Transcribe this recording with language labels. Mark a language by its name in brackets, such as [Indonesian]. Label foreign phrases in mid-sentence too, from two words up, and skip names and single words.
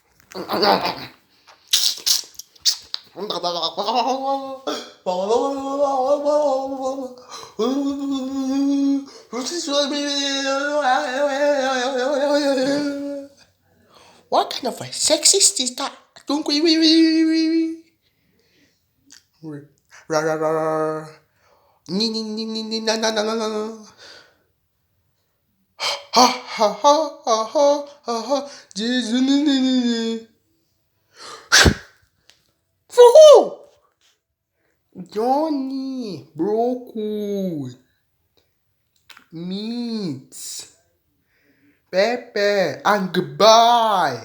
[English] What kind of a sexist is that? Don't we? Ra ra ra ra. Ni ni ni ni ni na na na na na. Ha ha ha ha ha ha ha. Jesus ni ni ni ni. For who? Johnny, broccoli, meat, pepper, and goodbye.